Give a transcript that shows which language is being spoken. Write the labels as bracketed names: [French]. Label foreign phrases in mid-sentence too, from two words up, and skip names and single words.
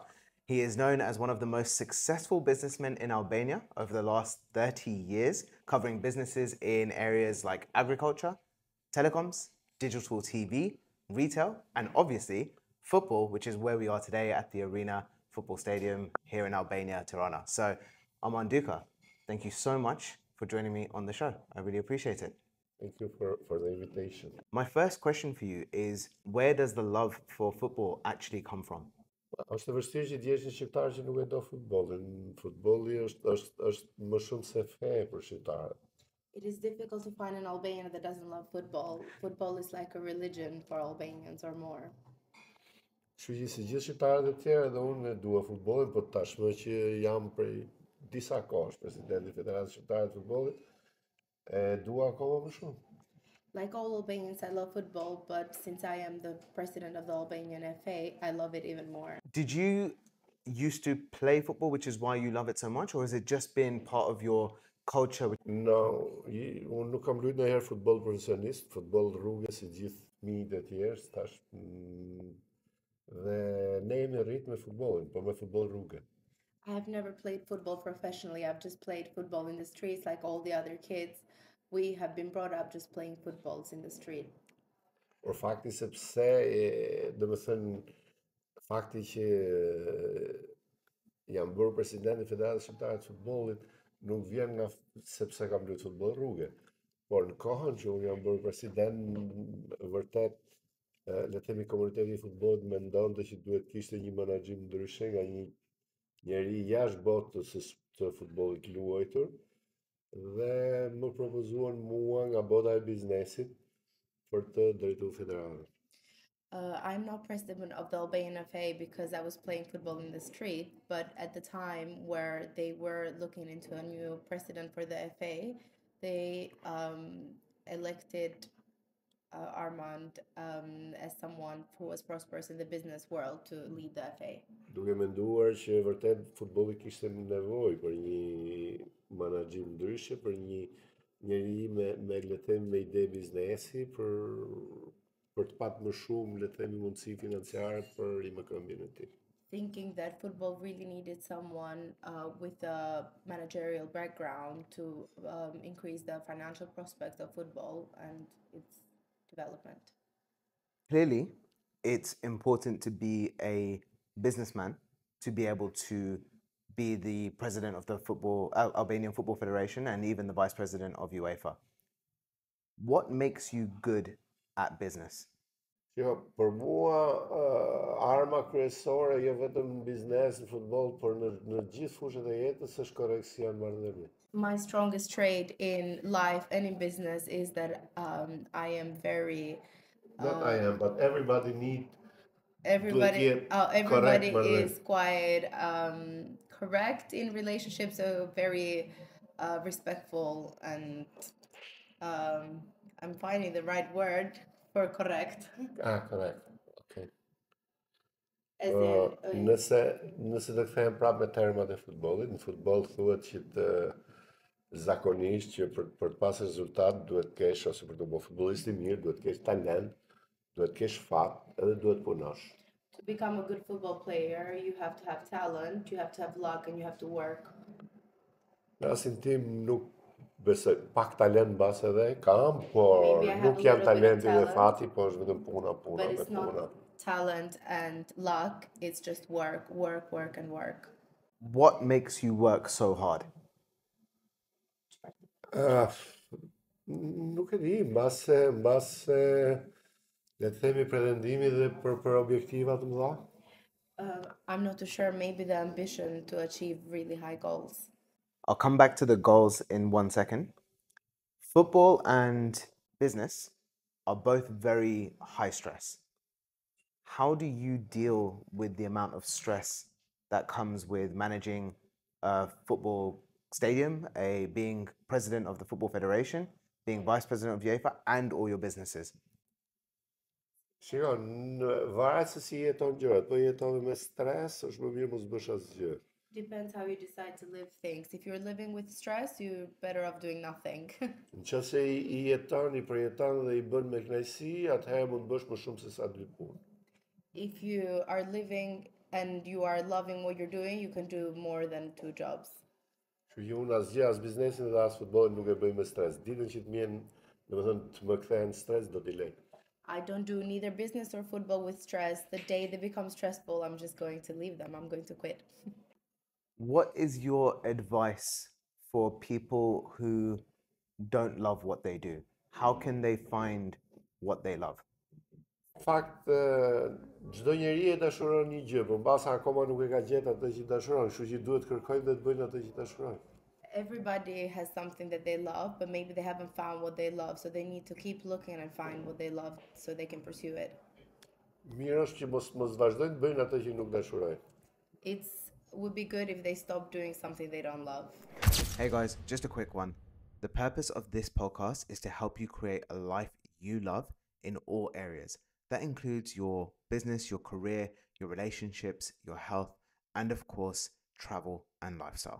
[English] He is known as one of the most successful businessmen in Albania over the last 30 years, covering businesses in areas like agriculture, telecoms, digital TV, retail, and obviously football, which is where we are today at the Arena Football Stadium here in Albania, Tirana. So, Armand Duka, thank you so much for joining me on the show. I really appreciate it. Thank you for the invitation. My first question for you is, where does the love for football actually come from? [Albanian] Është e vështirë që djesh një shqiptar që nuk e do futbollin. Futbolli është më shumë se fe për shqiptarët. [English] It is difficult to find an Albanian that doesn't love football. Football is like a religion for Albanians or more. [Albanian] Kështu që si gjithë shqiptarët e tjerë edhe unë e dua futbollin, po tashmë që jam prej disa kohësh presidenti i Federatës Shqiptare të Futbollit, e dua akoma më shumë. [English] Like all Albanians, I love football, but since I am the president of the Albanian FA, I love it even more. Did you used to play football, which is why you love it so much, or has it just been part of your culture? No, [Albanian] unë nuk kam luajtur ndonjëherë futboll profesionist, futboll rrugë si gjithë fëmijët e tjerë, tash dhe ne jemi rrit me futbollin, po me futboll rrugë. [English] I have never played football professionally. I've just played football in the streets like all the other kids. We have been brought up just playing footballs in the street. [Albanian] Por fakti sepse, do të thënë, fakti që jam bërë president i Federatës Shqiptare të Futbollit nuk vjen nga sepse kam luajtur futboll rrugë. Por në kohën që unë jam bërë president, vërtet, le të themi komuniteti i futbollit mendonte që duhet kishte një menaxhim ndryshe nga një njeri jashtë botës të futbollit luajtur dhe më propozuan mua nga bota e biznesit për të drejtuar federatën. [English] I'm not president of the Albanian FA because I was playing football in the street, but at the time where they were looking into a new president for the FA, they elected Armand as someone who was prosperous in the business world to lead the FA. [Albanian] Duke menduar që vërtet futbolli kishte nevojë për një menaxhim ndryshe, për një njeri me le të themi me ide biznesi për të patë më shumë le të themi mundësi financiare për rimëkëmbjen e tij. [English] Thinking that football really needed someone with a managerial background to increase the financial prospects of football and its development. Clearly, it's important to be a businessman to be able to be the president of the Albanian Football Federation and even the vice president of UEFA. What makes you good at business? [Albanian] Jo, për mua arma kryesore jo vetëm në biznes, në futboll, por në gjithë fushat e jetës është korreksion marrëdhënie. [English] My strongest trait in life and in business is that I am very. Not I am, but everybody need. Everybody correct, is quite correct in relationships, so very respectful, and I'm finding the right word for correct. Correct. Okay. As in, [Albanian] Nëse të kthehen prapë me termat e futbollit, në futboll thuhet që zakonisht që për të pasur rezultat duhet kesh, ose për të bërë futbollist i mirë, duhet kesh talent, duhet kesh fat, edhe duhet punosh. [English] To become a good football player, you have to have talent, you have to have luck, and you have to work. [Albanian] Në rastin tim nuk besoj, pak talent mbas edhe kam, por nuk jam talenti dhe fati, po është vetëm puna. [English] But it's not talent and luck, it's just work, and work. What makes you work so hard? [Albanian] Nuk e di, mbase Le të themi pretendimi dhe për objektiva të mëdha? [English] I'm not too sure, maybe the ambition to achieve really high goals. I'll come back to the goals in 1 second. Football and business are both very high stress. How do you deal with the amount of stress that comes with managing a football stadium, being president of the Football Federation, being vice president of UEFA, and all your businesses? [Albanian] Shikon, varet se si jeton gjërat, po jeton me stres, është më mirë mos bësh asgjë. [English] Depends how you decide to live things. If you're living with stress, you're better off doing nothing. [Albanian] Nëse i jeton, i përjeton dhe i bën me kënaqësi, atëherë mund të bësh më shumë se sa dy punë. [English] If you are living and you are loving what you're doing, you can do more than two jobs. [Albanian] Kështu që unë asgjë, as biznesin dhe as futbollin nuk e bëj me stres. Ditën që të mjen, domethënë të më kthehen stres, do t'i lej. [English] I don't do neither business or football with stress. The day they become stressful, I'm just going to leave them. I'm going to quit. What is your advice for people who don't love what they do? How can they find what they love? [Albanian] Në fakt, çdo njeri e dashuron një gjë, por mbasa akoma nuk e ka gjetur atë që dashuron, kështu që duhet kërkojnë dhe të bëjnë atë që dashurojnë. [English] Everybody has something that they love, but maybe they haven't found what they love, so they need to keep looking and find what they love so they can pursue it. [Albanian] Mirë është që mos vazhdojnë të bëjnë atë që nuk dashurojnë. [English] It would be good if they stop doing something they don't love. Hey guys, just a quick one. The purpose of this podcast is to help you create a life you love in all areas. That includes your business, your career, your relationships, your health, and of course, travel and lifestyle.